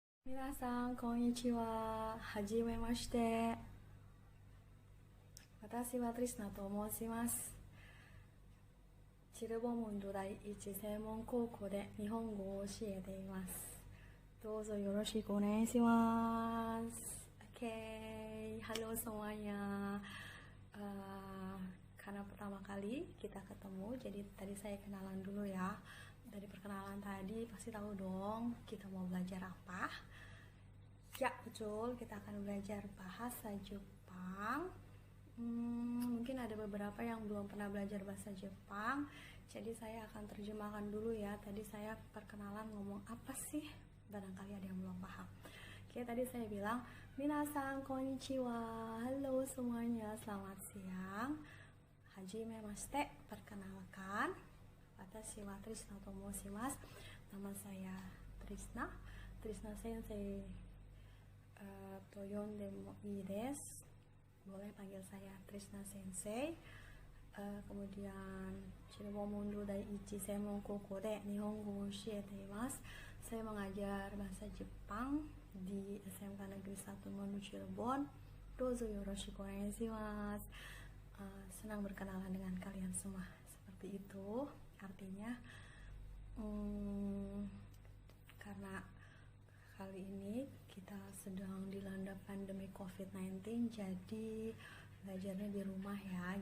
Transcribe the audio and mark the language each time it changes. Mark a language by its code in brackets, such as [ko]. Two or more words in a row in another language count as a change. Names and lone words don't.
[ja] 皆さん、こんにちは。はじめまして。私はトリスナと申します。チルボムンド第一専門高校で日本語を教えています。どうぞよろしくお願いします。 [id] Oke, halo semuanya. Karena pertama kali kita ketemu, jadi tadi saya kenalan dulu ya. Dari perkenalan tadi pasti tahu dong kita mau belajar apa. Ya, betul. Kita akan belajar bahasa Jepang. Mungkin ada beberapa yang belum pernah belajar bahasa Jepang. Jadi saya akan terjemahkan dulu ya. Tadi saya perkenalan ngomong apa sih? Barangkali ada yang belum paham. Oke, tadi saya bilang, [ja] 皆さんこんにちは. [id] Halo semuanya, selamat siang. [ja] Hajime mashite, perkenalkan. 私は Trisna と申します. [id] Nama saya Trisna. Trisna Sensei. [ja] と呼んでもいいです. [id] Boleh panggil saya Trisna Sensei. [ja] Kemudian Chirobo Mundo Daiichi Seimon Koukou で日本語を教えています. [id] Saya mengajar bahasa Jepang di SMK Negeri 1 Mondo Cirebon. [ja] どうぞよろしくお願いします. [id] Senang berkenalan dengan kalian semua. Seperti itu artinya. Karena kali ini kita sedang dilanda pandemi COVID-19, jadi belajarnya di rumah ya.